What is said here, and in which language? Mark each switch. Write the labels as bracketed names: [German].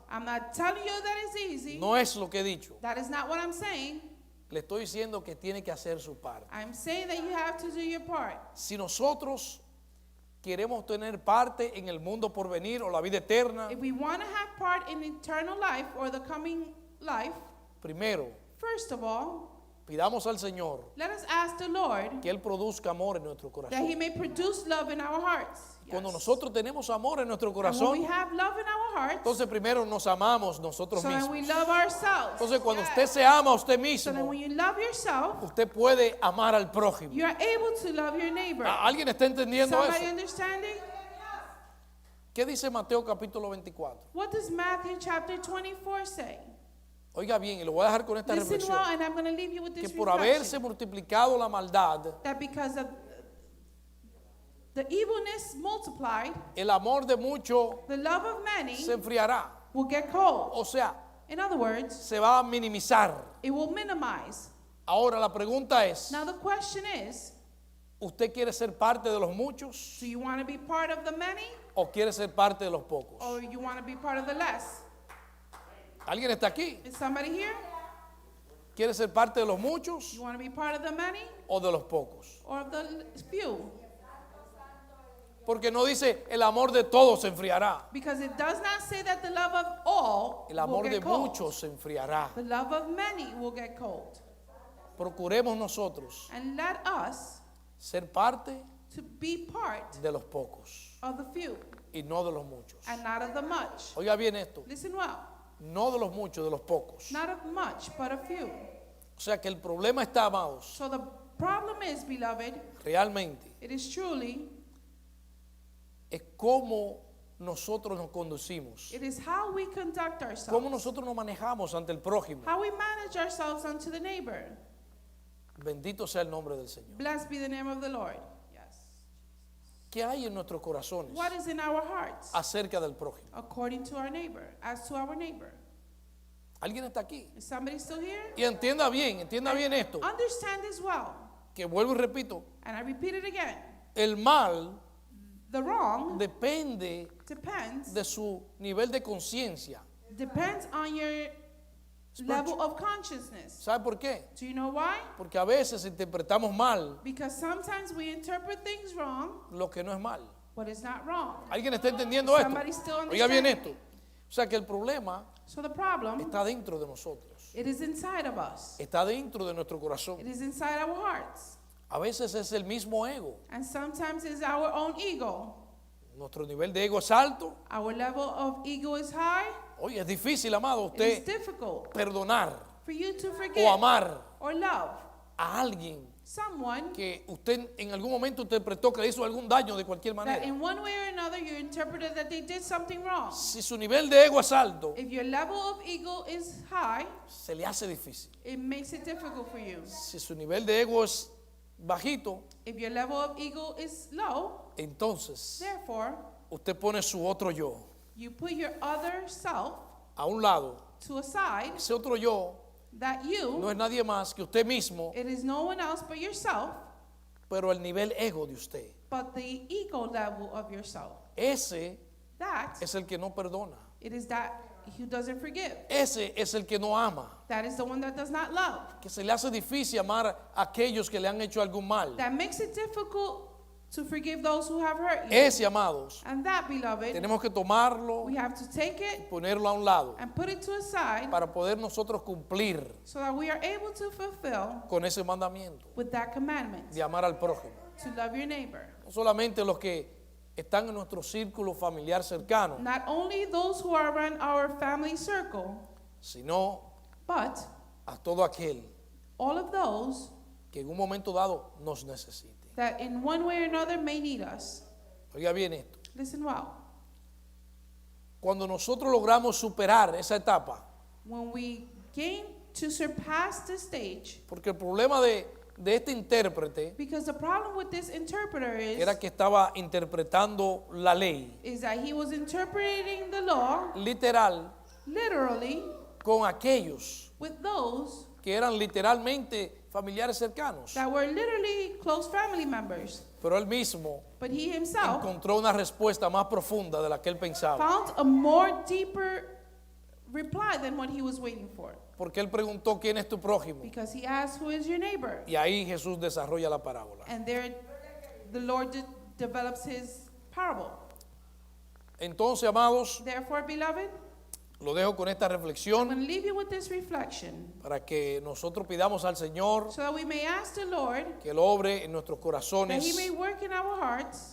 [English] I'm not telling you that it's easy. [Spanish] No es lo que he dicho. [English] That is not what I'm saying. [Spanish] Le estoy diciendo que tiene que hacer su parte. [English] I'm saying that you have to do your part. [Spanish] Si nosotros queremos tener parte en el mundo por venir o la vida eterna, [English] If we want to have part in eternal life or the coming life, [Spanish] primero, [English] first of all, [Spanish] pidamos al Señor [English] let us ask the Lord [Spanish] que Él produzca amor en nuestro [English] that He [Spanish] corazón. [English] may produce love in our hearts. [Spanish] Cuando [English] Yes. [Spanish] nosotros tenemos amor en nuestro [English] And when we [Spanish] corazón, [English] have love in our hearts, [Spanish] entonces primero nos amamos nosotros [English] so that we [Spanish] mismos. [English] love ourselves. [Spanish] Entonces cuando [English] Yes. [Spanish] usted se ama a usted [English] So that [Spanish] mismo, [English] when you love yourself, [Spanish] usted puede amar al prójimo. [English] you are able to love your neighbor. [Spanish] ¿Alguien está entendiendo [English] Somebody [Spanish] eso? [English] understanding? [Spanish] ¿Qué dice Mateo capítulo 24? [English] What does Matthew chapter 24 say? [Spanish] Oiga bien, y lo voy a dejar con esta [English] Listen [Spanish] reflexión. [English] well, and I'm going to leave you with [Spanish] Que [English] this [Spanish] por haberse [English] reflection. [Spanish] multiplicado la maldad, [English] That because of the evilness multiplied, [Spanish] el amor de muchos [English] the love of many [Spanish] se enfriará. [English] will get cold. [Spanish] O sea, [English] In other words, [Spanish] se va a minimizar. [English] it will minimize. [Spanish] Ahora la pregunta es, [English] Now the question is, [Spanish] ¿usted quiere ser parte de los muchos [English] do you want to be part of the many [Spanish] o quiere ser parte de los pocos? [English] or you want to be part of the less? [Spanish] ¿Alguien está aquí? [English] Is somebody here? [Spanish] ¿Quiere ser parte de los muchos [English] You want to be part of the many [Spanish] o de los pocos? [English] or of the few? [Spanish] Porque no dice el amor de todos se enfriará. [English] Because it does not say that the love of all [Spanish] El [English] will [Spanish] amor de [English] get cold. [Spanish] muchos se enfriará. [English] The love of many will get cold. [Spanish] Procuremos nosotros [English] And let us [Spanish] ser parte [English] to be part [Spanish] de los pocos [English] of the few [Spanish] y no de los muchos. [English] and not of the much. [Spanish] Oiga bien esto, [English] Listen well, [Spanish] no de los muchos, de los pocos. [English] not of much, but of few. [Spanish] O sea que el problema está, amados, [English] So the problem is, beloved, [Spanish] realmente, [English] it is truly, [Spanish] es cómo nosotros nos conducimos, [English] it is how we conduct [Spanish] cómo [English] ourselves, [Spanish] nosotros nos manejamos ante el prójimo. [English] how we manage ourselves unto the neighbor. [Spanish] Bendito sea el nombre del Señor. [English] Blessed be the name of the Lord. Yes. [Spanish] ¿Qué hay en nuestros corazones [English] What is in our hearts [Spanish] acerca del prójimo? [English] according to our neighbor, as to our neighbor? [Spanish] ¿Alguien está aquí? [English] Is somebody still here? [Spanish] Y entienda bien esto, [English] Understand this well, [Spanish] que vuelvo y repito, [English] and I repeat it again. [Spanish] el mal [English] The wrong [Spanish] depende [English] depends [Spanish] de su nivel de conciencia. [English] on your level of consciousness. [Spanish] ¿Sabe por qué? [English] Do you know why? [Spanish] Porque a veces interpretamos mal [English] Because sometimes we interpret things wrong, [Spanish] lo que no es mal. [English] but it's not wrong. [Spanish] ¿Alguien está entendiendo esto? [English] Somebody still [Spanish] Oiga bien [English] understand? [Spanish] esto. O sea que el problema [English] So the problem, [Spanish] está dentro de nosotros. [English] it is inside of us. [Spanish] Está dentro de nuestro corazón. [English] It is inside our hearts. [Spanish] A veces es el mismo ego. [English] And sometimes it's our own ego. [Spanish] Nuestro nivel de ego es alto. [English] Our level of ego is high. [Spanish] Oye, es difícil, amado, [English] It is [Spanish] usted [English] difficult [Spanish] perdonar [English] for you to [Spanish] o [English] forgive [Spanish] amar [English] or love [Spanish] a alguien [English] someone [Spanish] que usted en algún momento interpretó que le hizo algún daño de cualquier [English] that [Spanish] manera. [English] in one way or another you interpreted that they did something wrong. [Spanish] Si su nivel de ego es alto, [English] If your level of ego is high, [Spanish] se le hace difícil. [English] it makes it difficult for you. [Spanish] Si su nivel de ego es bajito, [English] If your level of ego is low, [Spanish] entonces [English] therefore, [Spanish] usted pone su otro yo [English] you put your other self [Spanish] a un lado. [English] to a side, [Spanish] Ese otro yo [English] that [Spanish] no [English] you, [Spanish] es nadie más que usted mismo, [English] it is no one else but yourself, [Spanish] pero el nivel ego de usted. [English] but the ego level of yourself. [Spanish] Ese [English] That, [Spanish] es el que no perdona. [English] it is that who doesn't forgive. [Spanish] Ese es el que no ama. [English] That is the one that does not love. [Spanish] Que se le hace difícil amar a aquellos que le han hecho algún mal. [English] That makes it difficult to forgive those who have hurt you. [Spanish] Ese, amados, [English] And that, beloved, [Spanish] tenemos que tomarlo, [English] we have to take it [Spanish] ponerlo a un lado, [English] and put it to a side [Spanish] para poder nosotros cumplir [English] so that we are able to fulfill [Spanish] con ese mandamiento [English] with that commandment [Spanish] de amar al prójimo. [English] to love your neighbor. [Spanish] No solamente los que están en nuestro círculo familiar cercano, [English] Not only those who are around our family circle, [Spanish] sino [English] but [Spanish] a todo aquel [English] all of those [Spanish] que en un momento dado nos necesite. [English] that in one way or another may need us. [Spanish] Oiga bien esto. [English] Listen well. [Spanish] Cuando nosotros logramos superar esa etapa, [English] When we gain to surpass the stage, [Spanish] porque el problema de de este intérprete [English] Because the problem with this interpreter [Spanish] era que estaba interpretando la ley [English] is that he was interpreting the law [Spanish] literal [English] literally [Spanish] con aquellos [English] with those [Spanish] que eran literalmente familiares cercanos. [English] that were literally close family members. [Spanish] Pero él mismo [English] But he himself [Spanish] encontró una respuesta más profunda de la que él pensaba. [English] found a more deeper reply than what he was waiting for. [Spanish] Porque él preguntó, ¿quién es tu prójimo? [English] Because he asked, who is your neighbor? [Spanish] Y ahí Jesús desarrolla la parábola. [English] And there the Lord develops his parable. [Spanish] Entonces, amados, [English] Therefore, beloved, [Spanish] lo dejo con esta [English] I'm [Spanish] reflexión [English] going to leave you with this reflection [Spanish] para que nosotros pidamos al Señor [English] so that we may ask the Lord [Spanish] que Él obre en nuestros [English] that [Spanish] corazones [English] he may work in our hearts